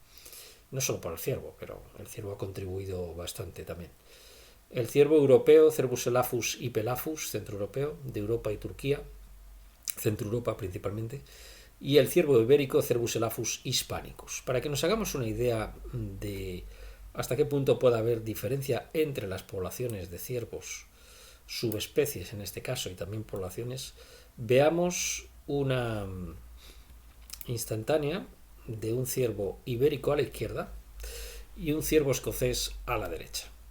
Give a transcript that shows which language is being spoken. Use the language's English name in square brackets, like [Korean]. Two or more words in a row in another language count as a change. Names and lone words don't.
[Spanish] No solo por el ciervo, pero el ciervo ha contribuido bastante también. El ciervo europeo, Cervus elaphus y Pelaphus, centroeuropeo, de Europa y Turquía, Centro Europa principalmente, y el ciervo ibérico, Cervus elaphus hispanicus. Para que nos hagamos una idea de hasta qué punto puede haber diferencia entre las poblaciones de ciervos, subespecies en este caso, y también poblaciones, veamos una instantánea de un ciervo ibérico a la izquierda y un ciervo escocés a la derecha.